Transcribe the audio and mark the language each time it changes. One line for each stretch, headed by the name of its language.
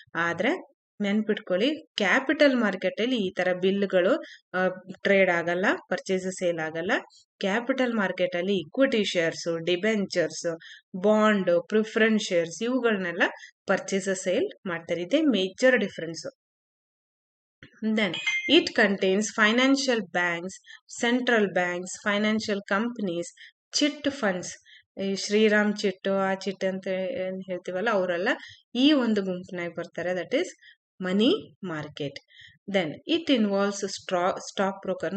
Kannada: ಆದ್ರೆ ನೆನ್ಪಿಟ್ಕೊಳ್ಳಿ, capital market ಅಲ್ಲಿ ಈ ತರ ಬಿಲ್ಗಳು ಟ್ರೇಡ್ ಆಗಲ್ಲ, ಪರ್ಚೇಸ್ ಸೇಲ್ ಆಗಲ್ಲ. ಕ್ಯಾಪಿಟಲ್ ಮಾರ್ಕೆಟ್ ಅಲ್ಲಿ equity shares, debentures, bond, preference shares ಇವುಗಳನ್ನೆಲ್ಲ ಪರ್ಚೇಸ್ ಸೇಲ್ ಮಾಡ್ತಾರೆ. ಇದೇ major difference.
English: Then it contains financial banks, central banks, financial companies, chit funds.
Kannada: ಈ ಶ್ರೀರಾಮ್ ಚಿಟ್ಟು, ಆ ಚಿಟ್ ಅಂತ ಏನ್ ಹೇಳ್ತೀವಲ್ಲ, ಅವರೆಲ್ಲ ಈ ಒಂದು ಗುಂಪಿನಾಗಿ ಬರ್ತಾರೆ.
English: That is money market. Then it involves stock broker.